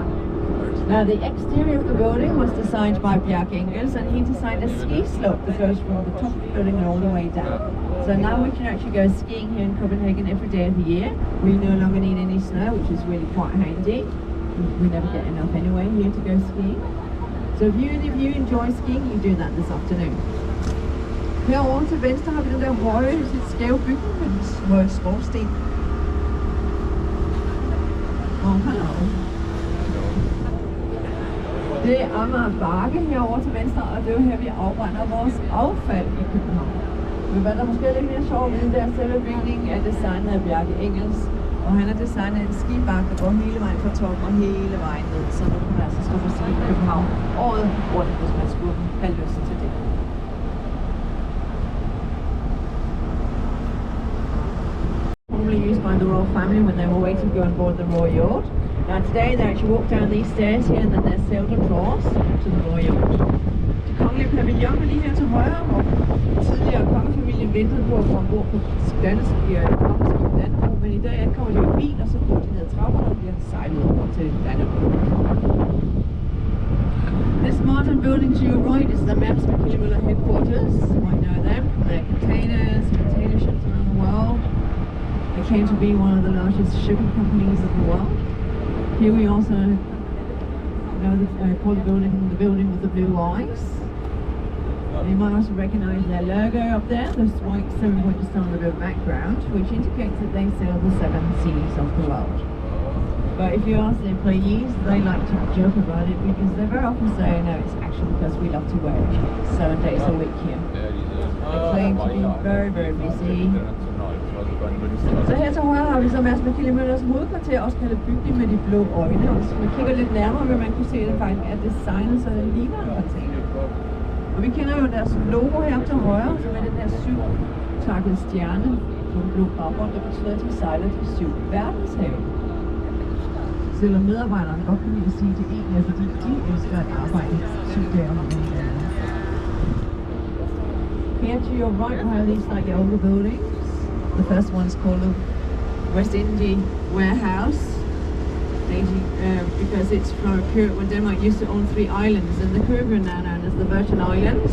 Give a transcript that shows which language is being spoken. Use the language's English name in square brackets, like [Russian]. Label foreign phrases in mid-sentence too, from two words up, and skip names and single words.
[English] Now the exterior of the building was designed by Bjarke Engels, and he designed a ski slope that goes from the top of the building and all the way down. So now we can actually go skiing here in Copenhagen every day of the year. We no longer need any snow, which is really quite handy. We never get enough anyway here to go skiing. So if you enjoy skiing, you do that this afternoon. [Danish] Herovre til venstre har vi den der høje, lidt skæve bygning med den høje skorsten. Hallo. Det er Amager Bakke herovre til venstre, og det er jo her, vi afbrænder vores affald i København. Men hvad der måske er lidt mere sjovt ved, det er, selve bygningen er designet af Bjarke Engels, og han har designet en skibakke, der går hele vejen fra toppen og hele vejen ned, så nu kan man altså stå på ski i København året rundt, hvis man skulle have lyst til det. [English] Probably used by the royal family when they were waiting to go on board the royal yacht. Now today they actually walk down these stairs here and then they're sailed across to the royal yacht. [Danish] Det kongelige pavillon er lige her til højre, hvor tidligere kongefamilien ventede på at komme ombord på kongeskibet Dannebrog, men i dag kommer de i bil, og så går de ned ad trapperne og bliver sejlet over til Dannebrog. [English] This modern building to your right is the Maersk Mc-Kinney headquarters. You might know them from their container ships around the world. They came to be one of the largest shipping companies of the world. Here we also call the building with the blue eyes. You might also recognize their logo up there, the white 7-point star on the blue background, which indicates that they sail the 7 seas of the world. But if you ask the employees, they like to joke about it because they very often say, no, it's actually because we love to wear it 7 days a week here. They claim to be very, very busy. [Danish] Så her til højre har vi så Maersk Mc-Kinney hovedkvarter, også kaldet bygning med de blå øjne. Og hvis man kigger lidt nærmere, vil man kunne se, at det faktisk er designet, så det ligner en container. Og vi kender jo deres logo heroppe til højre, som er den der 7-takkede stjerne på en blå baggrund, der betyder, at de sejler de 7 verdenshave. Selvom medarbejderne godt kan lide at sige, at det egentlig er, fordi de elsker at arbejde 7 dage om ugen. [English] Here to your right, we have these like older buildings. The first one is called the West Indian Warehouse, because it's from a period when Denmark used to own 3 islands, and the Caribbean now known as the Virgin Islands.